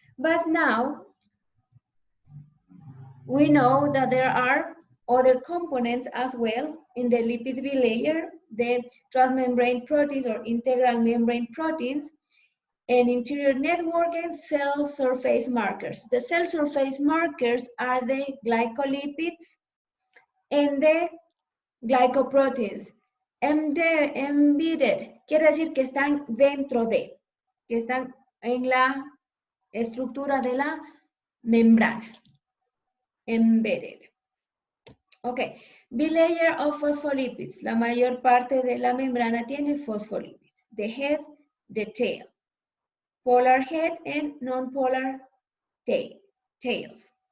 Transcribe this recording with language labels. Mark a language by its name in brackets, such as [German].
[English] But now we know that there are other components as well in the lipid bilayer, the transmembrane proteins or integral membrane proteins, and interior network and cell surface markers. The cell surface markers are the glycolipids and the glycoproteins. [Spanish] Embedded quiere decir que están dentro de, que están en la estructura de la membrana. [English] Embedded. [Spanish] Ok, [English] bilayer of phospholipids. [Spanish] La mayor parte de la membrana tiene fosfolipids. [English] The head, the tail. Polar head and non-polar tails.